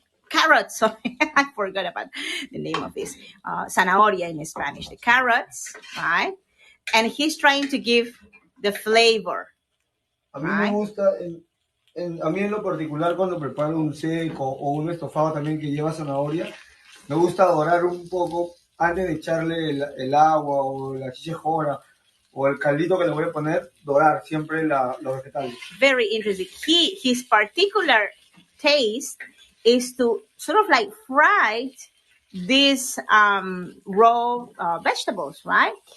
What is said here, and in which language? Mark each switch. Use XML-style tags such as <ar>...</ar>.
<en>Carrots. Sorry, I forgot about the name of this. Zanahoria in Spanish. The carrots, right? And he's trying to give the flavor.</en> <es>A mí me gusta, a mí en lo particular cuando preparo un seco o un estofado también que lleva zanahoria, me gusta dorar un poco antes de echarle el agua o la chichejora o el caldito que le voy a poner, dorar siempre los vegetales.</es> <en>Very interesting. His particular taste is to sort of like fry these raw vegetables, right?</en>